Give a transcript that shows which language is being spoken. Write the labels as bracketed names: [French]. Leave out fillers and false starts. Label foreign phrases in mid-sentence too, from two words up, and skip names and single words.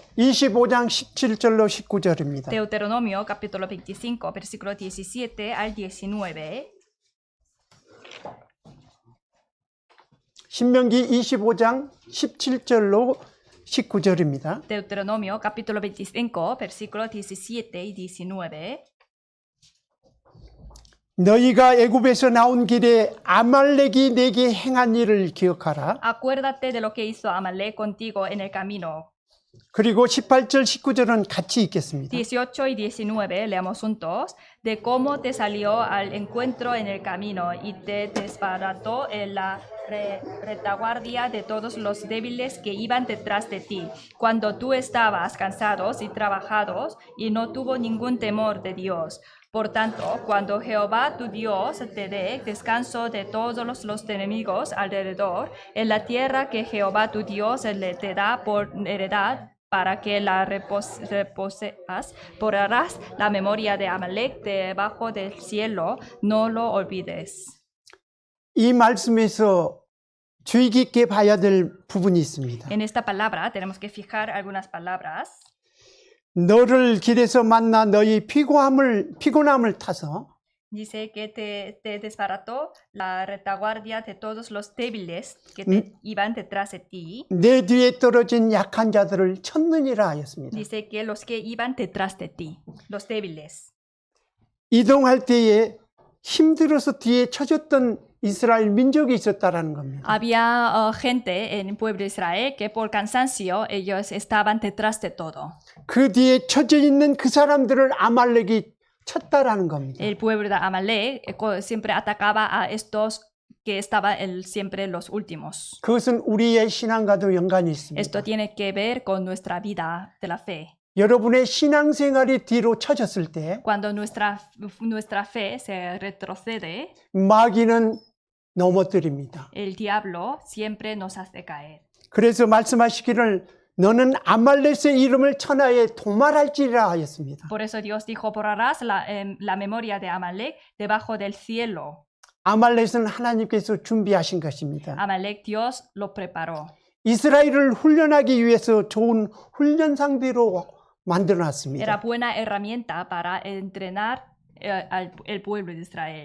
[Korean] 25장 17절로 19절입니다. [Spanish] Deuteronomio, capítulo 25, versículo 17 al 19. [Korean] 신명기 25장 17절로 19절입니다. [Spanish] Deuteronomio, capítulo 25, versículo 17 y 19. [Korean] 너희가 애굽에서 나온 길에 아말렉이 내게 행한 일을 기억하라. [Spanish] Acuérdate de lo que hizo Amalek contigo en el camino. [Korean] 그리고 18절 19절은 같이 읽겠습니다. [Spanish] 18 y 19, leamos juntos, de cómo te salió al encuentro en el camino y te desbarató en la retaguardia de todos los débiles que iban detrás de ti, cuando tú estabas cansados y trabajados y no tuvo ningún temor de Dios. Por tanto, cuando Jehová tu Dios te dé descanso de todos los enemigos alrededor, en la tierra que Jehová tu Dios te da por heredad, para que la reposeas, borrarás la memoria de Amalek debajo del cielo, no lo olvides. [Korean] 이 말씀에서 주의 깊게 봐야 될 부분이 있습니다. [Spanish] En esta palabra tenemos que fijar algunas palabras. [Korean] 너를 길에서 만나 너희 피곤함을 타서 [Spanish] Dice que te desbarató la retaguardia de todos los débiles que iban detrás de ti. [Korean] 내 뒤에 떨어진 약한 자들을 쳤느니라 하였습니다. [Spanish] Dice que los que iban detrás de ti, los débiles. [Korean] 이동할 때에 힘들어서 뒤에 쳐졌던 이스라엘 민족이 있었다라는 겁니다. [Spanish] Había gente en el pueblo de Israel que por cansancio ellos estaban detrás de todo. [Korean] 그 뒤에 쳐져 있는 그 사람들을 아말렉이 쳤다라는 겁니다. [Spanish] El pueblo de Amalek siempre atacaba a estos que estaban siempre los últimos. [Korean] 그것은 우리의 신앙과도 연관이 있습니다. [Spanish] Esto tiene que ver con nuestra vida de la fe. [Korean] 여러분의 신앙생활이 뒤로 쳐졌을 때 [Spanish] Cuando nuestra fe se retrocede, [Korean] 마귀는 넘어뜨립니다. [Spanish] el diablo siempre nos hace caer. [Korean] 그래서 말씀하시기를 너는 아말렉의 이름을 천하에 도말할지라 하였습니다. [Spanish] Por eso Dios dijo, borrarás la memoria de Amalek debajo del cielo. [Korean] 아말렉은 하나님께서 준비하신 것입니다. [Spanish] Amalek Dios lo preparó. [Korean] 이스라엘을 훈련하기 위해서 좋은 훈련 상대로 만들어 [Spanish] Era [Korean] 놨습니다. [Spanish] buena herramienta para entrenar el pueblo de Israel.